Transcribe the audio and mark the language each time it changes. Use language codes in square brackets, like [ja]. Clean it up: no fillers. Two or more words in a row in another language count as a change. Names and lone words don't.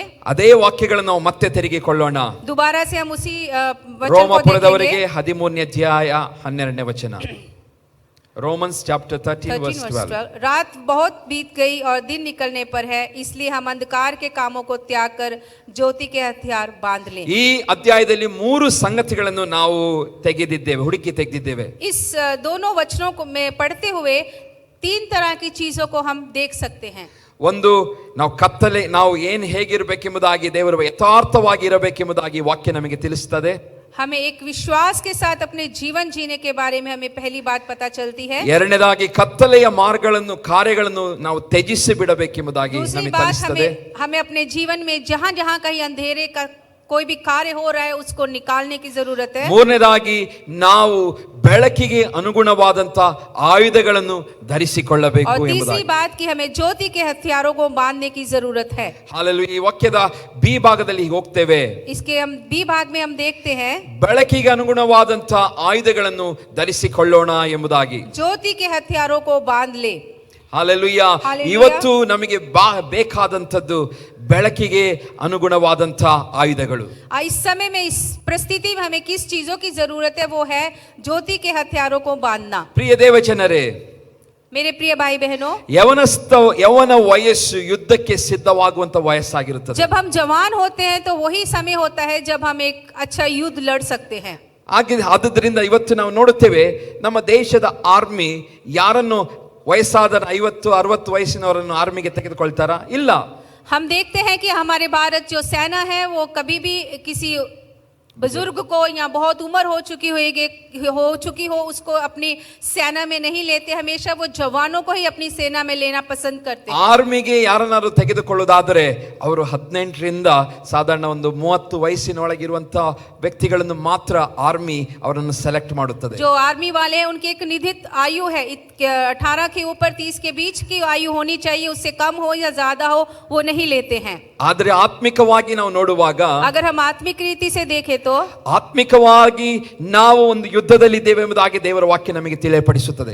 [kn] ಅದೇ ವಾಕ್ಯಗಳನ್ನು ನಾವು ಮತ್ತೆ ತಿರುಗಿಕೊಳ್ಳೋಣ. [hi] दोबारा से हम उसी वचन को [kn] ರೋಮಪುರದವರಿಗೆ [hi] देखेंगे. [kn] 13ನೇ ಅಧ್ಯಾಯ 12ನೇ ವಚನ. [en] Romans chapter 13 verse 12. [hi] रात बहुत बीत गई और दिन निकलने पर है, इसलिए हम अंधकार के कामों को त्याग कर ज्योति के हथियार बांध लें. [kn] ಈ ಅಧ್ಯಾಯದಲ್ಲಿ 3 ಸಂಗತಿಗಳನ್ನು ನಾವು ಹುಡುಕಿ ತೆಗೆದಿದ್ದೇವೆ. [hi] इस दोनों वचनों को में पढ़ते हुए 3 तरह की चीजों को हम देख सकते हैं. [kn] ಒಂದು, ನಾವು ಹೇಗಿರಬೇಕೆಂಬುದಾಗಿ, ದೇವರು ಯಥಾರ್ಥವಾಗಿ ಇರಬೇಕೆಂಬುದಾಗಿ ವಾಕ್ಯ ನಮಗೆ ತಿಳಿಸುತ್ತದೆ. [hi] हमें एक विश्वास के साथ अपने जीवन जीने के बारे में हमें पहली बात पता चलती है. [kn] ಎರಡನೇದಾಗಿ ಕತ್ತಲೆಯ ಕಾರ್ಯಗಳನ್ನು ನಾವು ತ್ಯಜಿಸಿ ಬಿಡಬೇಕೆಂಬುದಾಗಿ ನಮಗೆ ತಿಳಿಸುತ್ತದೆ. [hi] हमें अपने जीवन में जहां जहां कहीं अंधेरे का कोई भी कार्य हो रहा है उसको निकालने की जरूरत है. [kn] ಮೂರನೇದಾಗಿ ನಾವು ಬೆಳಕಿಗೆ ಅನುಗುಣವಾದಂತ ಆಯುಧಗಳನ್ನು ಧರಿಸಿಕೊಳ್ಳಬೇಕು [hi] और [kn] ಎಂಬುದಾಗಿ. [hi] तीसरी बात कि हमें ज्योति के हथियारों को बांधने की जरूरत है. [kn] ಹಾಲೆಲೂಯಾ. ಈ ವಾಕ್ಯದ ಬಿ ಭಾಗದಲ್ಲಿ ಹೋಗ್ತೇವೆ. [hi] इसके हम बी भाग में हम देखते हैं [kn] ಬೆಳಕಿಗೆ ಅನುಗುಣವಾದಂತ ಆಯುಧಗಳನ್ನು ಧರಿಸಿಕೊಳ್ಳೋಣ ಎಂಬುದಾಗಿ. [hi] ज्योति के हथियारों को बांध ले. [kn] ಹಾಲೆಲೂಯಾ. ಇವತ್ತು ನಮಗೆ ಬೇಕಾದಂತದ್ದು ಬೆಳಕಿಗೆ ಅನುಗುಣವಾದಂತ ಆಯುಧಗಳು. [hi] इस समय में इस परिस्थिति में हमें किस चीजों की जरूरत है, वो है ज्योति के हथियारों को बांधना. [kn] ಪ್ರಿಯ ದೇವಜನರೇ, [hi] मेरे प्रिय भाई बहनों, [kn] ಯೌವನ ವಯಸ್ಸು ಯುದ್ಧಕ್ಕೆ ಸಿದ್ಧವಾಗುವಂತ ವಯಸ್ಸಾಗಿರುತ್ತದೆ. [hi] जब हम जवान होते हैं तो वही समय होता है जब हम एक अच्छा युद्ध लड़ सकते हैं. [kn] ಆದ್ದರಿಂದ ಇವತ್ತು ನಾವು ನೋಡುತ್ತೇವೆ, ನಮ್ಮ ದೇಶದ ಆರ್ಮಿ ಯಾರನ್ನು ವಯಸ್ಸಾದ 50-60 ವಯಸ್ಸಿನವರನ್ನು ಆರ್ಮಿಗೆ ತೆಗೆದುಕೊಳ್ತಾರಾ? ಇಲ್ಲ. [hi] हम देखते हैं कि हमारे भारत जो सेना है वो कभी भी किसी बुजुर्ग को या बहुत उम्र हो चुकी हो उसको अपनी सेना में नहीं लेते. हमेशा वो जवानों को ही अपनी सेना में लेना पसंद करते हैं. [kn] ಆರ್ಮಿಗೆ ಯಾರನ್ನಾರು ತೆಗೆದುಕೊಳ್ಳುವುದಾದರೆ ಅವರು 18ರಿಂದ ಸಾಧಾರಣ ಒಂದು 30 ವಯಸ್ಸಿನೊಳಗಿರುವಂತ ವ್ಯಕ್ತಿಗಳನ್ನು ಮಾತ್ರ ಆರ್ಮಿ ಅವರನ್ನು ಸೆಲೆಕ್ಟ್ ಮಾಡುತ್ತದೆ. [hi] जो आर्मी वाले हैं उनकी एक निश्चित आयु है, 18 के ऊपर 30 के बीच की आयु होनी चाहिए. उससे कम हो या ज्यादा हो वो नहीं लेते हैं. [kn] ಆದರೆ ಆತ್ಮಿಕವಾಗಿ ನಾವು ನೋಡುವಾಗ, [hi] अगर हम आत्मिक रीति से देखें तो [kn] ಆತ್ಮಿಕವಾಗಿ ನಾವು ಒಂದು ಯುದ್ಧದಲ್ಲಿದ್ದೇವೆ ಎಂಬುದಾಗಿ ದೇವರ ವಾಕ್ಯ ನಮಗೆ ತಿಳಿಯಪಡಿಸುತ್ತದೆ.